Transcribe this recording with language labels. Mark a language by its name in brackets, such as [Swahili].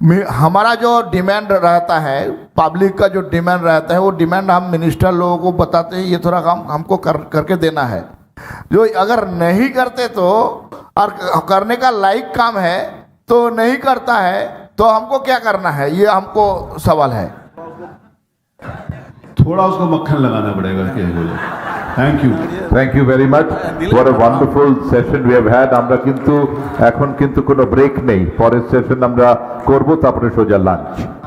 [Hindi] हमारा जो डिमांड रहता है, पब्लिक का जो डिमांड रहता है, वो डिमांड हम मिनिस्टर लोगों को बताते हैं, ये थोड़ा काम हमको करके देना है। जो अगर नहीं करते तो, और करने का लायक काम है तो नहीं करता है, तो हमको क्या करना है, ये हमको सवाल है। थोड़ा उसको मक्खन लगाना पड़ेगा। [English] Thank you very much. What a wonderful session we have had. [Bangla] আমরা কিন্তু এখন কিন্তু কোনো ব্রেক নেই, পরের সেশন আমরা করব, তারপরে সোজা লাঞ্চ।